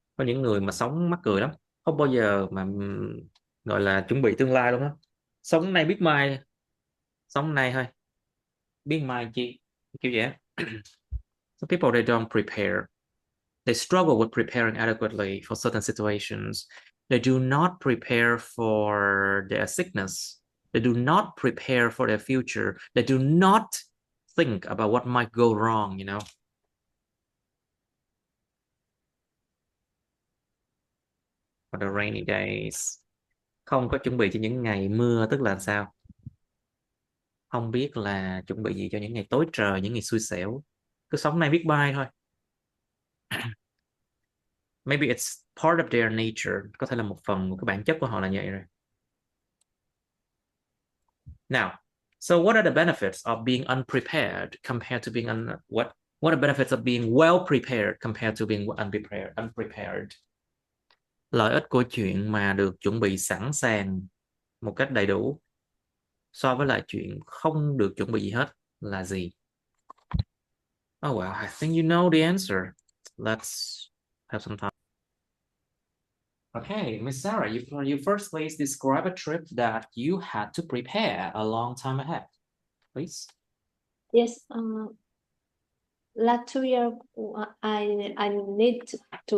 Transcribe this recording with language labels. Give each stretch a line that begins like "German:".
Vietnamese: Có những người mà sống mắc cười lắm, không bao giờ mà gọi là chuẩn bị tương lai luôn á. Sống nay biết mai, sống nay thôi, biết mai chi, kiểu vậy.
English: So people they don't prepare. They struggle with preparing adequately for certain situations. They do not prepare for their sickness. They do not prepare for their future. They do not think about what might go wrong, For the rainy days.
Vietnamese: Không có chuẩn bị cho những ngày mưa, tức là sao? Không biết là chuẩn bị gì cho những ngày tối trời, những ngày xui xẻo. Cứ sống nay biết mai thôi.
English: Maybe it's part of their nature.
Vietnamese: Có thể là một cái bản chất của họ là vậy rồi.
English: Now, so what are the benefits of being unprepared compared to being what are the benefits of being well prepared compared to being unprepared?
Vietnamese: Lợi ích của chuyện mà được chuẩn bị sẵn sàng một cách đầy đủ so với lại chuyện không được chuẩn bị gì hết là gì?
English: Oh well, I think you know the answer. Let's have some time. Okay, Miss Sarah, you first please describe a trip that you had to prepare a long time ahead, please. Yes, last 2 years, I need to